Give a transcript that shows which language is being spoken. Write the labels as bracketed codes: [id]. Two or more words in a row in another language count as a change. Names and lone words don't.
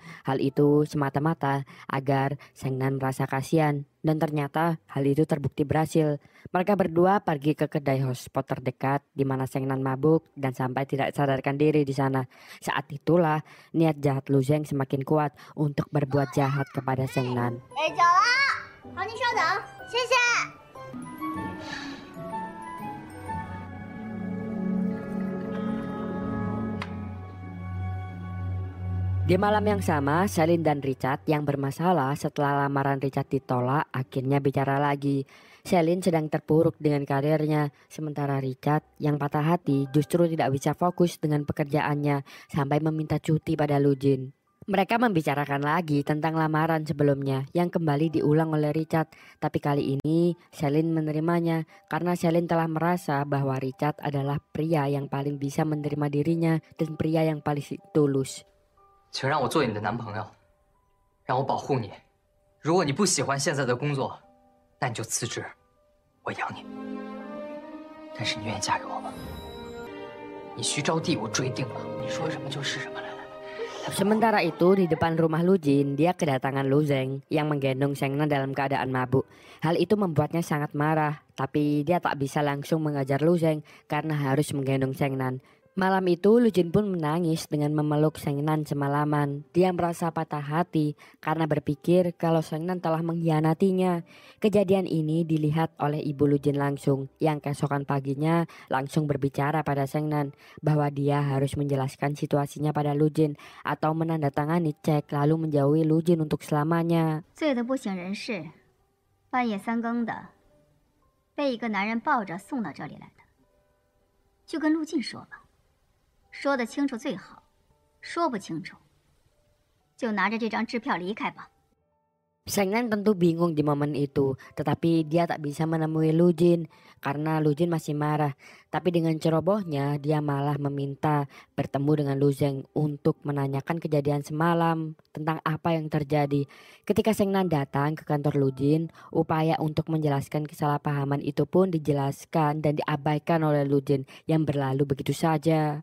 [id] Hal itu semata-mata agar Sheng Nan merasa kasihan. Dan ternyata hal itu terbukti berhasil. Mereka berdua pergi ke kedai hotspot terdekat di mana Sheng Nan mabuk dan sampai tidak sadarkan diri di sana. Saat itulah niat jahat Lu Zheng semakin kuat untuk berbuat jahat kepada Sheng Nan. [zh] 走了，好，您稍等，谢谢。 [id] Lu Di malam yang sama, Celine dan Richard yang bermasalah setelah lamaran Richard ditolak akhirnya bicara lagi. Celine sedang terpuruk dengan karirnya, sementara Richard yang patah hati justru tidak bisa fokus dengan pekerjaannya sampai meminta cuti pada Lu Jin. Mereka membicarakan lagi tentang lamaran sebelumnya yang kembali diulang oleh Richard. Tapi kali ini Celine menerimanya karena Celine telah merasa bahwa Richard adalah pria yang paling bisa menerima dirinya dan pria yang paling tulus. [zh] 请让我做你的男朋友，让我保护你。如果你不喜欢现在的工作，那你就辞职，我养你。但是你愿意嫁给我吗？你徐招娣我追定了，你说什么就是什么。来来来。 [id] Sementara itu di depan rumah Lu Jin, dia kedatangan Lu Zeng yang menggendong Shengnan dalam keadaan mabuk. Hal itu membuatnya sangat marah, tapi dia tak bisa langsung mengajar Lu Zeng karena harus menggendong Shengnan. Malam itu Lu Jin pun menangis dengan memeluk Shengnan semalaman. Dia merasa patah hati karena berpikir kalau Shengnan telah mengkhianatinya. Kejadian ini dilihat oleh ibu Lu Jin langsung, yang keesokan paginya langsung berbicara pada Shengnan bahwa dia harus menjelaskan situasinya pada Lu Jin atau menandatangani cek lalu menjauhi Lu Jin untuk selamanya. [zh] 醉得不省人事，半夜3更的，被一个男人抱着送到这里来的，就跟陆晋说吧。说得清楚最好，说不清楚，就拿着这张支票离开吧。 [id] Shengnan tentu bingung di momen itu, tetapi dia tak bisa menemui Lu Jin karena Lu Jin masih marah. Tapi dengan cerobohnya dia malah meminta bertemu dengan Lu Zeng untuk menanyakan kejadian semalam tentang apa yang terjadi. Ketika Shengnan datang ke kantor Lu Jin, upaya untuk menjelaskan kesalahpahaman itu pun dijelaskan dan diabaikan oleh Lu Jin yang berlalu begitu saja.